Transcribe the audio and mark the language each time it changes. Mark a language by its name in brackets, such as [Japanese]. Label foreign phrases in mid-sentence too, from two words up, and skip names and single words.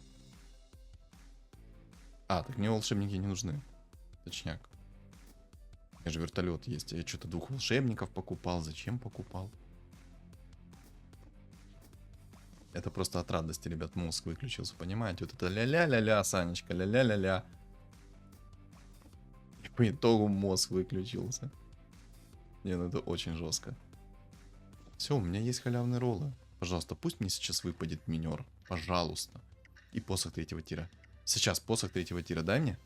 [Russian] А, так мне волшебники не нужны. Точняк. У меня же вертолет есть. Я что-то 2 волшебников покупал. Зачем покупал? Это просто от радости, ребят, мозг выключился. Понимаете? Вот это ля-ля-ля-ля, Санечка, ля-ля-ля-ля. И по итогу мозг выключился. Не, ну это очень жестко. Все, у меня есть халявные роллы. Пожалуйста, пусть мне сейчас выпадет минер. Пожалуйста. И посох 3-го тира. Сейчас посох 3-го тира дай мне.